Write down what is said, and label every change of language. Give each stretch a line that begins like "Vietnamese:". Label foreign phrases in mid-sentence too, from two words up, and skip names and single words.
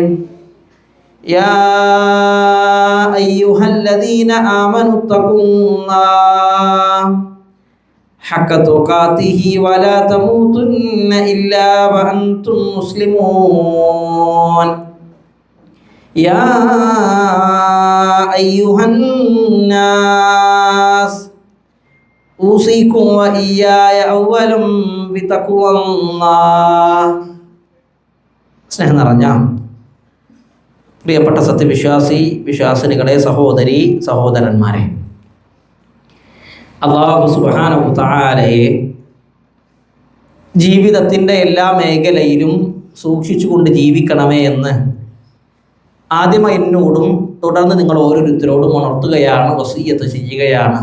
Arabic: يا أيها الذين آمنوا اتقوا الله حق تقاته ولا تموتن إلا وأنتم مسلمون. يا أيها الناس أوصيكم وإياي أولا بتقوى الله.
Malayalam: സ്നേഹം നിറഞ്ഞ പ്രിയപ്പെട്ട വിശ്വാസിനികളെ, സഹോദരി സഹോദരന്മാരെ,
Arabic: الله سبحانه
Malayalam: തആലയെ ജീവിതത്തിൻ്റെ എല്ലാ മേഖലയിലും സൂക്ഷിച്ചുകൊണ്ട് ജീവിക്കണമേ എന്ന് ആദ്യം എന്നോടും തുടർന്ന് നിങ്ങൾ ഓരോരുത്തരോടും ഉണർത്തുകയാണ്, വസിയ്യത്ത് ചെയ്യുകയാണ്.